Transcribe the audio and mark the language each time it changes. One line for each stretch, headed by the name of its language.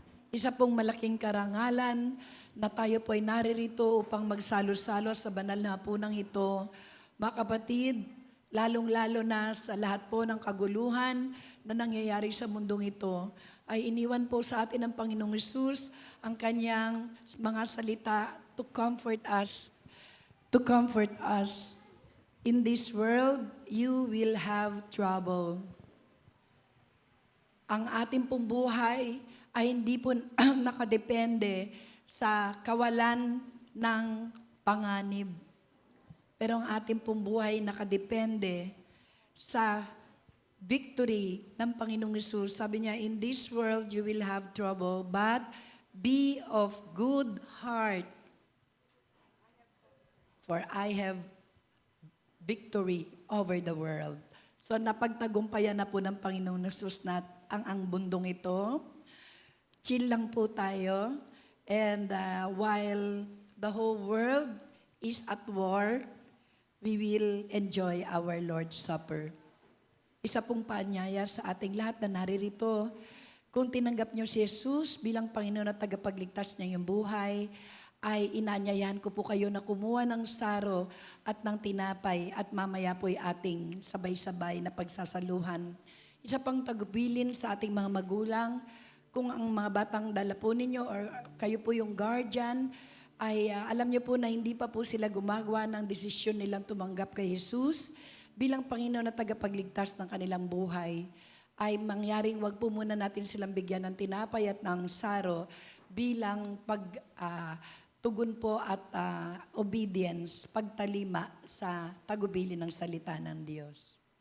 Filipino: Isa pong malaking karangalan na tayo po'y naririto upang magsalo-salo sa banal na hapunang ito. Mga kapatid, lalong-lalo na sa lahat po ng kaguluhan na nangyayari sa mundong ito, ay iniwan po sa atin ng Panginoong Hesus ang kanyang mga salita
English: to comfort us. To comfort us. In this world, you will have trouble.
Filipino: Ang ating pong buhay ay hindi po nakadepende sa kawalan ng panganib. Pero ang ating pong buhay nakadepende sa victory ng Panginoong Hesus. Sabi niya,
English: in this world you will have trouble, but be of good heart. For I have victory over the world.
Filipino: So napagtagumpayan na po ng Panginoong Hesus na ang bundong ito. Chill lang po tayo.
English: And while the whole world is at war, we will enjoy our Lord's Supper.
Filipino: Isa pong paanyaya sa ating lahat na naririto. Kung tinanggap niyo si Jesus bilang Panginoon at tagapagligtas niya yung buhay, ay inanyayahan ko po kayo na kumuha ng saro at ng tinapay at mamaya po'y ating sabay-sabay na pagsasaluhan. Isa pang tagubilin sa ating mga magulang, kung ang mga batang dala po ninyo or kayo po yung guardian, ay alam niyo po na hindi pa po sila gumagawa ng desisyon nilang tumanggap kay Jesus bilang Panginoon at tagapagligtas ng kanilang buhay, ay mangyaring wag po muna natin silang bigyan ng tinapay at ng saro bilang tugon po at obedience, pagtalima sa tagubili ng salita ng Diyos.